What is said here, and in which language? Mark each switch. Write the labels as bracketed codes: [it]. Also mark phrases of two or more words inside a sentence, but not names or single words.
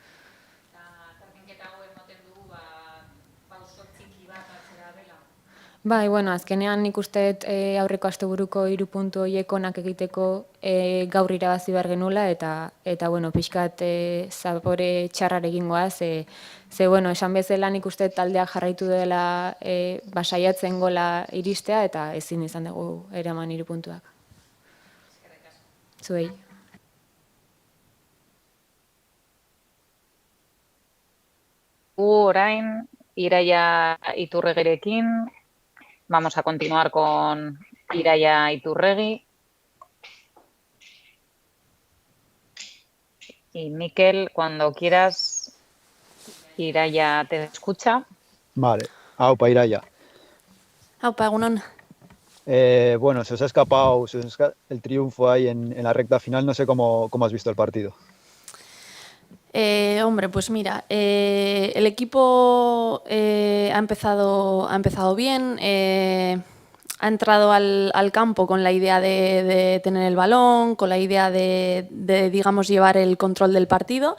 [eu] Bai, bueno, azkenean nik uste aurreko asteburuko 3 puntu horiek onak egiteko gaur irabazi behar genula, eta bueno, pixkat zapore txarrar egingoa, ze bueno, esan bezala nik uste taldeak jarraitu dela saiatzen gola iristea, eta ezin izan dugu eraman 3 puntuak. Zuei. Orain, Iraia Iturregirekin. [es] Vamos a continuar con Iraia Iturregui. Y Mikel, cuando quieras, Iraia te escucha. Vale, [eu] aupa Iraia. Aupa, egunon. [es] Bueno, se os ha escapado el triunfo ahí en la recta final. No sé cómo has visto el partido. Hombre, pues mira, el equipo ha empezado bien, ha entrado al campo con la idea de tener el balón, con la idea de, digamos, llevar el control del partido.